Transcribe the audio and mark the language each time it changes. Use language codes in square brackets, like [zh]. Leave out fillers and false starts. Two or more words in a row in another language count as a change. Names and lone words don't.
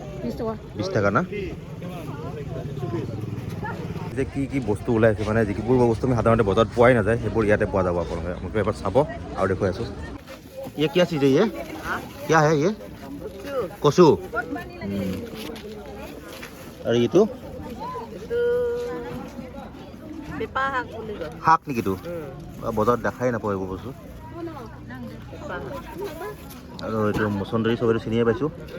[as] 20 টাকা না? যে কি কি বস্তু ওলাইছে মানে যিবোৰ বস্তু আমি সাধাৰণতে বজাৰত পোৱাই নাযায় সেইবোৰ ইয়াতে পোৱা যাব। আপোনালোকে আপোনালোকে এবাৰ চাব আৰু দেখুৱাই আছোঁ। [hi] ये क्या चीज़ है? ये क्या है? ये কচু। [as] আৰু এইটো শাক নেকি? এইটো বজাৰত দেখাই নাপাওঁ এইবোৰ বস্তু। আৰু এইটো মচন্দৰী চবেইটো চিনিয়ে পাইছোঁ।